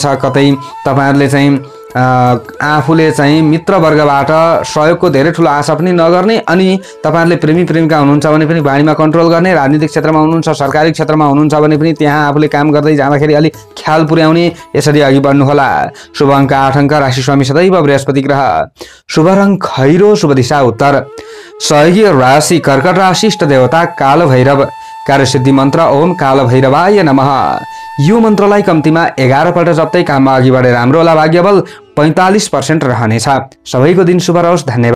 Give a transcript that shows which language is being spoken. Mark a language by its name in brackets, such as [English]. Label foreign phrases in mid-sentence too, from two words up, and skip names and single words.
[Nepali] कतै तपाईहरुले चाहिँ आफूले चाहिँ मित्रवर्गबाट सहयोगको धेरै ठुलो आशा पनि नगर्ने अनि तपाईहरुले प्रेमी प्रेमिका हुनुहुन्छ भने पनि बाणीमा कन्ट्रोल गर्ने। राजनीतिक क्षेत्रमा हुनुहुन्छ, सरकारी क्षेत्रमा हुनुहुन्छ भने पनि त्यहाँ आफूले काम गर्दै जाँदाखेरि अलि ख्याल पुर्याउने। यसरी अघि बढ्नु होला। शुभ अङ्क 8 अङ्क। राशि स्वामी सदैव बृहस्पति ग्रह। शुभ रङ खैरो। शुभ दिशा उत्तर। सहयोगी राशि कर्कट राशि। इष्ट देवता काल भैरव। कार्यसिद्धि मन्त्र [Sanskrit] ओम काल भैरवाय नमः। [Nepali] यो मन्त्रलाई कम्तीमा 11 पल्ट जप्तै काममा अघि बढेर राम्रो होला। भाग्यबल 45% रहनेछ। सबैको दिन शुभ रहोस्। धन्यवाद।